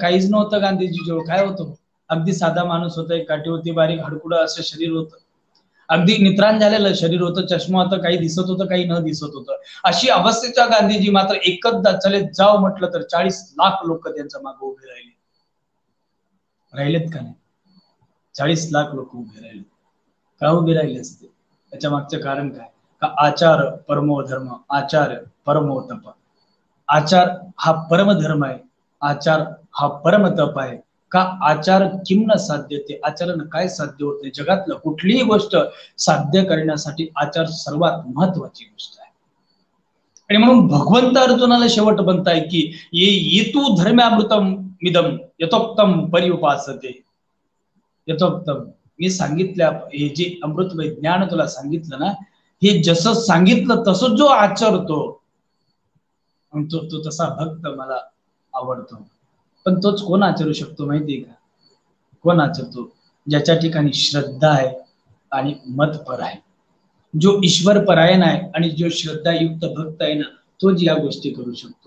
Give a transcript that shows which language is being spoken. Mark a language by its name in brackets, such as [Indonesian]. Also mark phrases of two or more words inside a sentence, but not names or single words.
[Marathi] काहीच नव्हतं गांधीजीजवळ, काय होतं, अगदी साधा माणूस होता, एक काठीवरती बारीक हाडकुडं असं शरीर होतं, अगदी नित्राण झालेलं शरीर होतं, चष्मा होतं, काही दिसत होतं, काही न दिसत होतं. अशी अवस्थेच्या गांधीजी मात्र एकदा [Hindi] चले जाव [Marathi] म्हटलं तर 40 लाख लोक त्यांच्या मागे उभे राहिलेत का नाही? 40 लाख लोक उभे राहिले. का उभे राहिले असते? त्याच्या मागचं कारण काय? [Sanskrit] का आचार परमो धर्म, आचार परमो तप. [Marathi] आचार हा परमधर्म आहे, आचार हा परम तप आहे. [Sanskrit] का आचार किम न साध्यते, [Marathi] आचरण काय साध्य होत नाही. जगातलं कुठलीही गोष्ट साध्य करण्यासाठी आचार सर्वात महत्वाची गोष्ट आहे. आणि म्हणून भगवंत अर्जुनाला शेवट म्हणताय की [Sanskrit] ये तू धर्म्यामृतम मिदम यथोक्तम पर्युपासते. [Marathi] यथोक्तम, मी सांगितल्या हे जे अमृतमय ज्ञान तुला सांगितलं ना, हे जसं सांगितलं तसं जो आचरतो तो तसा भक्त मला आवडतो. पण तोच कोण आचरू शकतो माहितीये का? कोण आचरतो? ज्याच्या ठिकाणी श्रद्धा आहे आणि मतपर आहे, जो ईश्वर परायण आहे आणि जो श्रद्धायुक्त भक्त आहे ना, तोच या गोष्टी करू शकतो.